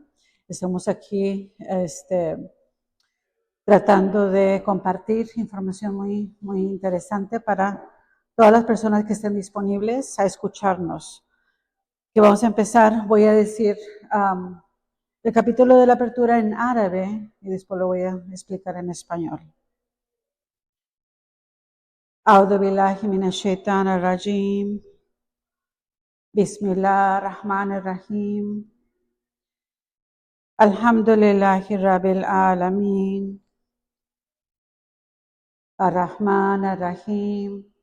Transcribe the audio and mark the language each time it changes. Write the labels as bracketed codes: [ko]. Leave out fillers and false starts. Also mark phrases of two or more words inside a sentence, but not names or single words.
[es] Estamos aquí tratando de compartir información muy interesante para todas las personas que estén disponibles a escucharnos. Que vamos a empezar, voy a decir el capítulo de la apertura en árabe y después lo voy a explicar en español. [ar] أعوذ بالله من الشيطان الرجيم. بسم الله الرحمن الرحيم. الحمد لله رب العالمين. الرحمن الرحيم.